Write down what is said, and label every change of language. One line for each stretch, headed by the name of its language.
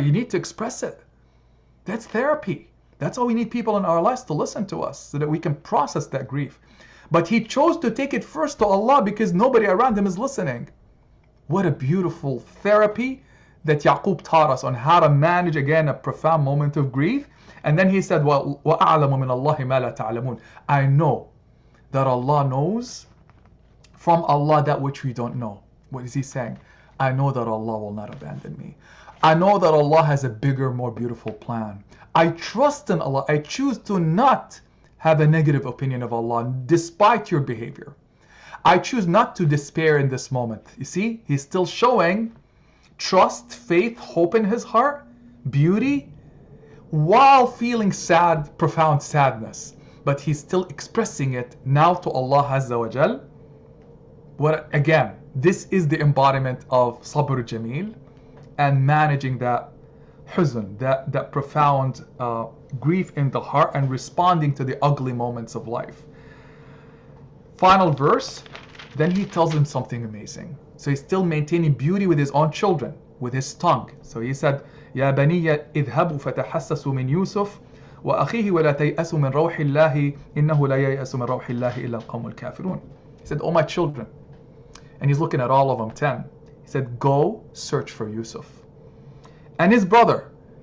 English: You need to express it. That's therapy. That's why we need people in our lives to listen to us so that we can process that grief. But he chose to take it first to Allah because nobody around him is listening. What a beautiful therapy that Yaqub taught us on how to manage, again, a profound moment of grief. And then he said,
Arabic: وَأَعْلَمُ مِنَ اللَّهِ مَا لَا تَعْلَمُونَ.
English: I know that Allah knows from Allah that which we don't know. What is he saying? I know that Allah will not abandon me. I know that Allah has a bigger, more beautiful plan. I trust in Allah. I choose to not have a negative opinion of Allah despite your behavior. I choose not to despair in this moment. You see, he's still showing trust, faith, hope in his heart, beauty, while feeling sad, profound sadness. But he's still expressing it now to Allah Azza wa Jal. Again, this is the embodiment of sabr jameel and managing that huzn, that profound grief in the heart and responding to the ugly moments of life. Final verse, then he tells them something amazing. So he's still maintaining beauty with his own children, with his tongue. So he said,
Arabic: يا بني اذهبوا فتحسسوا من يوسف وأخيه ولا تيأسوا من روح الله إنه لا ييأس من روح الله إلا القوم الكافرون.
English: He said, oh my children. And he's looking at all of them, 10. He said, go search for Yusuf and his brother.